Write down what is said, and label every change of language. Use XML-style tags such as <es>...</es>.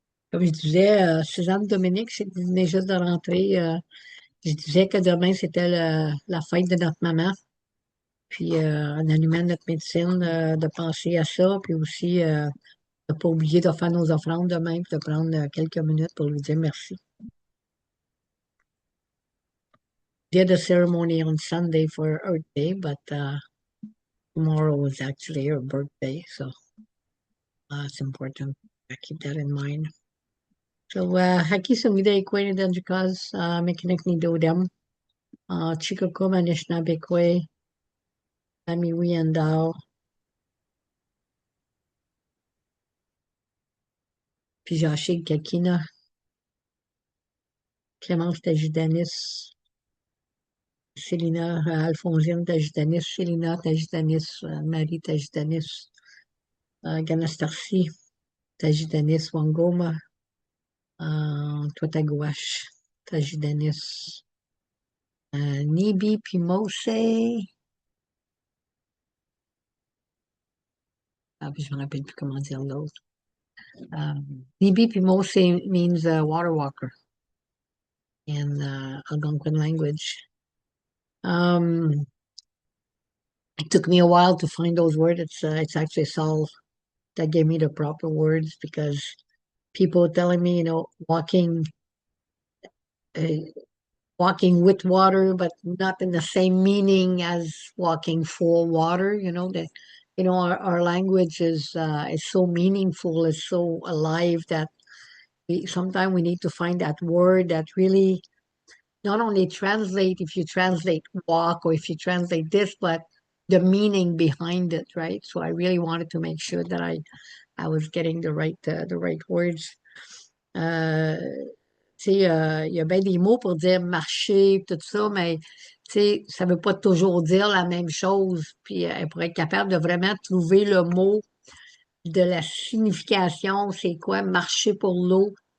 <fr>Comme je disais, Suzanne Dominique, c'est vous venez juste de rentrer. Je disais que demain, c'était la fête de notre maman. Puis en allumant notre médecine, de penser à ça. Puis aussi, de ne pas oublier de faire nos offrandes demain, puis de prendre quelques minutes pour lui dire merci.</fr> <en>Did a ceremony on Sunday for Earth Day, but tomorrow was actually her birthday, so it's important. I keep that in mind. So,</en> <alq>haki sumida ikwe ni danjukas, mekanik ni dodam, chikako manishnabekwe, amiwi andao, pijashig kakina, Clémence Tajudanis, Célina, Alphonsine Tajudanis, Célina Tajudanis, Marie Tajudanis, Ganastarci Tajudanis, Wangoma, Twataguash Tajudanis, Nibi Pimose.</alq> <fr>Ah, puis je me rappelle plus comment dire l'autre.</fr> <en>Nibi Pimose means water walker in Algonquin language. Um, it took me a while to find those words. It's actually Saul that gave me the proper words because people telling me, walking, uh, walking with water, but not in the same meaning as walking for water. That our language is so meaningful, is so alive that sometimes we need to find that word that really not only translate if you translate walk or if you translate this, but the meaning behind it, right? So I really wanted to make sure that I was getting the right words.</en> <fr>Euh, Tu sais, il y a bien des mots pour dire marcher, tout ça, mais tu sais, ça ne veut pas toujours dire la même chose. Puis pour être capable de vraiment trouver le mot de la signification, c'est quoi marcher pour l'eau.</fr>